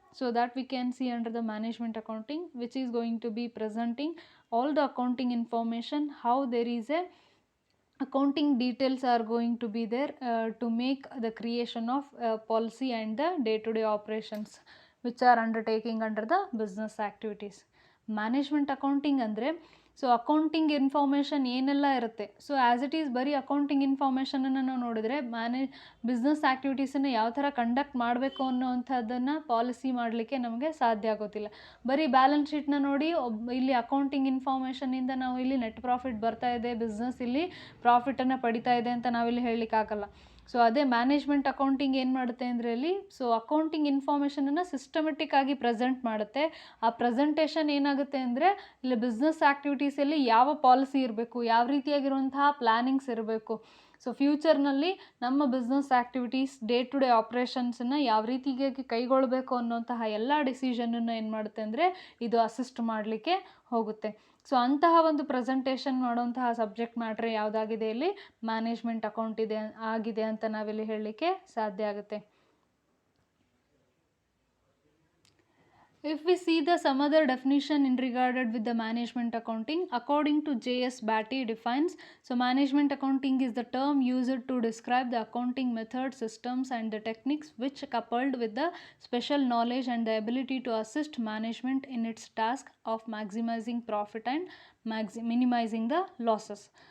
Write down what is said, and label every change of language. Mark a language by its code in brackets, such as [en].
[en] So that we can see under the management accounting, which is going to be presenting all the accounting information, how there is a accounting details are going to be there to make the creation of policy and the day-to-day operations which are undertaking under the business activities. [kn] Management accounting ಅಂದರೆ, so accounting information ಏನೆಲ್ಲ ಇರುತ್ತೆ, so [en] as it is [kn] ಬರೀ accounting ಇನ್ಫಾರ್ಮೇಷನನ್ನು ನಾವು ನೋಡಿದರೆ business ಆ್ಯಕ್ಟಿವಿಟೀಸನ್ನು ಯಾವ ಥರ conduct ಮಾಡಬೇಕು ಅನ್ನೋವಂಥದ್ದನ್ನು policy ಮಾಡಲಿಕ್ಕೆ ನಮಗೆ ಸಾಧ್ಯ ಆಗೋದಿಲ್ಲ. ಬರೀ ಬ್ಯಾಲೆನ್ಸ್ ಶೀಟ್ನ ನೋಡಿ ಇಲ್ಲಿ ಅಕೌಂಟಿಂಗ್ ಇನ್ಫಾರ್ಮೇಷನಿಂದ ನಾವು ಇಲ್ಲಿ ನೆಟ್ ಪ್ರಾಫಿಟ್ ಬರ್ತಾ ಇದೆ, ಬಿಸ್ನೆಸ್ ಇಲ್ಲಿ ಪ್ರಾಫಿಟನ್ನು ಪಡಿತಾ ಇದೆ ಅಂತ ನಾವಿಲ್ಲಿ ಹೇಳಲಿಕ್ಕಾಗಲ್ಲ. ಸೊ ಅದೇ ಮ್ಯಾನೇಜ್ಮೆಂಟ್ ಅಕೌಂಟಿಂಗ್ ಏನು ಮಾಡುತ್ತೆ ಅಂದರೆ ಇಲ್ಲಿ, ಸೊ ಅಕೌಂಟಿಂಗ್ ಇನ್ಫಾರ್ಮೇಷನನ್ನು ಸಿಸ್ಟಮೆಟಿಕ್ ಆಗಿ ಪ್ರೆಸೆಂಟ್ ಮಾಡುತ್ತೆ. ಆ ಪ್ರೆಸೆಂಟೇಷನ್ ಏನಾಗುತ್ತೆ ಅಂದರೆ, ಇಲ್ಲಿ ಬಿಸ್ನೆಸ್ ಆ್ಯಕ್ಟಿವಿಟೀಸಲ್ಲಿ ಯಾವ ಪಾಲಿಸಿ ಇರಬೇಕು, ಯಾವ ರೀತಿಯಾಗಿರುವಂತಹ ಪ್ಲ್ಯಾನಿಂಗ್ಸ್ ಇರಬೇಕು, ಸೊ ಫ್ಯೂಚರ್ನಲ್ಲಿ ನಮ್ಮ business activities day to day ಆಪ್ರೇಷನ್ಸನ್ನು ಯಾವ ರೀತಿಯಾಗಿ ಕೈಗೊಳ್ಳಬೇಕು ಅನ್ನೋಂತಹ ಎಲ್ಲ ಡಿಸಿಷನನ್ನು ಏನು ಮಾಡುತ್ತೆ ಅಂದರೆ ಇದು ಅಸಿಸ್ಟ್ ಮಾಡಲಿಕ್ಕೆ ಹೋಗುತ್ತೆ. ಸೊ ಅಂತಹ ಒಂದು ಪ್ರೆಸೆಂಟೇಷನ್ ಮಾಡುವಂತಹ ಸಬ್ಜೆಕ್ಟ್ ಮ್ಯಾಟ್ರ್ ಯಾವುದಾಗಿದೆ, ಇಲ್ಲಿ ಮ್ಯಾನೇಜ್ಮೆಂಟ್ ಅಕೌಂಟ್ ಆಗಿದೆ ಅಂತ ನಾವಿಲ್ಲಿ ಹೇಳಲಿಕ್ಕೆ ಸಾಧ್ಯ ಆಗುತ್ತೆ. [en] If we see some other definition in regarded with the management accounting, according to J.S. Batty defines, so management accounting is the term used to describe the accounting methods, systems and the techniques which coupled with the special knowledge and the ability to assist management in its task of maximizing profit and minimizing the losses.